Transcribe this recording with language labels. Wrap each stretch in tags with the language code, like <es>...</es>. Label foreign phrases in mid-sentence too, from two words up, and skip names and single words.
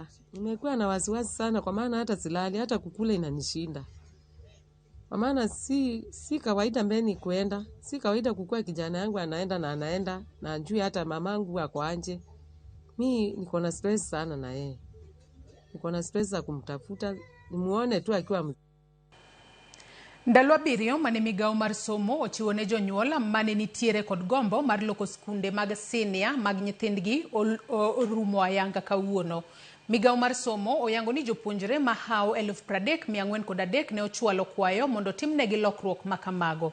<sw>Nimekuwa na wasiwasi sana kwa maana hata silali, hata kukula inanishinda. Kwa maana si kawaida mbeni kuenda. Si kawaida kukua kijana yangu anaenda na ajui hata mamangu ako anje. Mimi niko na stress sana na yeye. Niko na stress za kumtafuta, nimuone tu akiwa</sw> <luo>Ndalo abiriyo mane migao mar somo ochiwo ne jonyuol mane nitiere kod gombo mar loko skunde mag senior mag nyithindgi orumo ayanga kawuono. Migao mar somo oyango ni jopuonjre mahao 30,403 ne ochwalo kwayo mondo timnegi lokruok makamago.</luo>